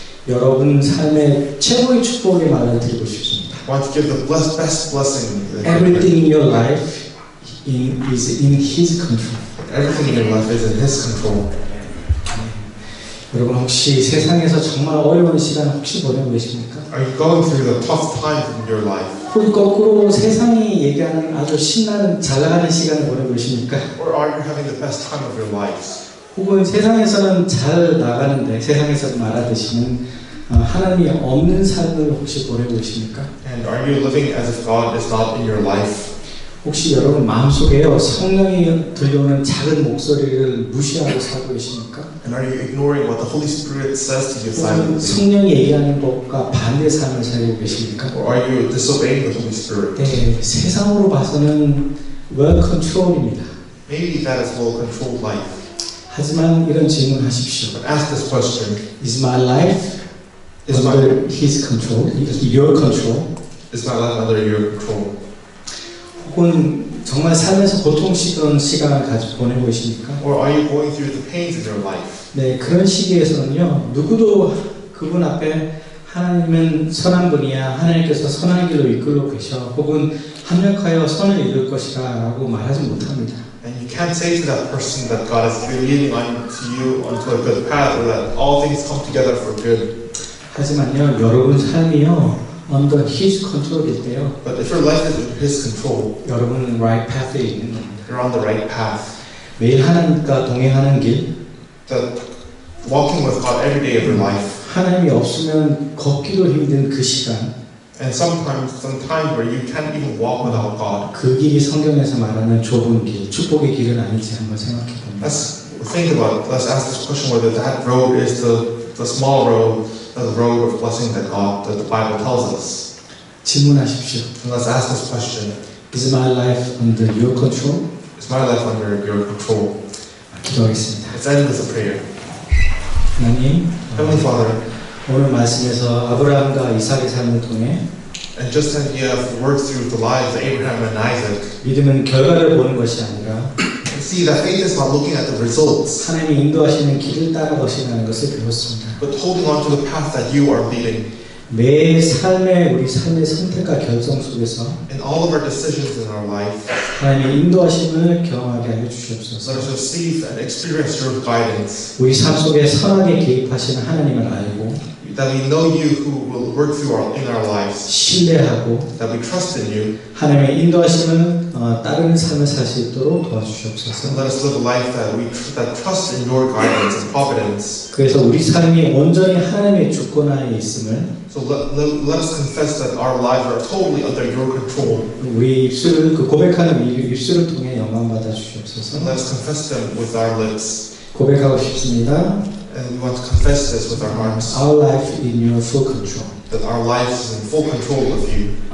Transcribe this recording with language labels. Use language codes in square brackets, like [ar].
[ko] 여러분 삶의 최고의 축복의 말을 드리고 싶습니다. [en] I want to give the best blessing. Everything in your life is in His control. Everything in your life is in His control. [ko] 여러분 혹시 세상에서 정말 어려운 시간 혹시 보내고 계십니까? [en] Are you going through the tough times in your life? [ko] 혹은 거꾸로 세상이 얘기하는 아주 신나는 잘 나가는 시간을 보내고 계십니까? [en] Or are you having the best time of your lives? [ko] 혹은 세상에서는 잘 나가는데 세상에서 말하듯이는 하나님이 없는 삶을 혹시 보내고 계십니까? [en] And are you living as if God is not in your life? [ko] 혹시 여러분 마음속에요 성령이 들려오는 작은 목소리를 무시하고 살고 계십니까? [en] And are you ignoring what the Holy Spirit says to you [ko] 혹은 [en] silently? [ko] 성령이 얘기하는 것과 반대 삶을 살고 계십니까? [en] Or are you disobeying the Holy Spirit? [ko] 네, 세상으로 봐서는 [en] well control [ko] 입니다. [en] Maybe that is well-controlled life. [ko] 하지만 이런 질문하십시오. [en] But ask this question: Is my life Is my under His control? Your control? under your control? [ko] 혹은 정말 삶에서 고통스러운 시간을 가지고 보내고 계십니까? [en] Or are you going through the pains in your life? [ko] 네, 그런 시기에서는요, 누구도 그분 앞에 하나님은 선한 분이야, 하나님께서 선한 길로 이끌고 계셔, 혹은 합력하여 선을 이룰 것이라 라고 말하지 못합니다. [en] And you can't say to that person that God is leading on to you onto a good path, or that all things come together for good. [ko] 하지만요, 여러분 삶이요, [en] under His control [ko] 일 때요, [en] But if your life is in His control, [ko] 여러분은 [en] right path [ko] 에 있는 겁니다. [en] you're on the right path. [ko] 매일 하나님과 동행하는 길, [en] That walking with God every day of your life. [ko] 하나님이 없으면 걷기도 힘든 그 시간, [en] And sometimes, some times where you can't even walk without God. [ko] 그 길이 성경에서 말하는 좁은 길, 축복의 길은 아닌지 한번 생각해 봅니다. [en] Let's think about it. Let's ask this question whether that road is the small road, the road of blessing that the Bible tells us. [ko] 질문하십시오. [en] And let's ask this question: Is my life under your control? is my life under your control? [ko] 기도하겠습니다. [en] Let's end with a prayer. [ko] 하나님, [en] Heavenly Father, [ko] 오늘 말씀에서 아브라함과 이삭의 삶을 통해 [en] and just as you have worked through the lives of Abraham and Isaac, [ko] 믿음은 결과를 보는 것이 아니라 [en] you see that faith is not looking at the results, [ko] 하나님이 인도하시는 길을 따라 것이라는 것을 배웠습니다. [en] but holding on to the path that you are leading. [ko] 매 우리 삶의 선택과 결정 속에서 [en] In all of our decisions in our life, [ko] 하나님의 인도하심을 경험하게 하여 주시옵소서. [en] let us receive and experience your guidance, [ko] 우리 삶 속에 선하게 개입하시는 하나님을 알고 [en] that we know you who will work through in our lives, [ko] 신뢰하고 [en] that we trust in you, [ko] 하나님의 인도하심을 따르는 삶을 살 수 있도록 도와주시옵소서. [en] and let us live a life that trusts in your guidance and providence. [ko] 그래서 우리 삶이 온전히 하나님의 주권하에 있음을 [en] So let us confess that our lives are totally under your control, [ko] 우리 입술을 고백하는 입술을 통해 영광 받아 주시옵소서. [en] and let us confess them with our lips. [ko] 고백하고 싶습니다. [en] And we want to confess this with our hearts, Our life in your full control. that our life is in full control of you.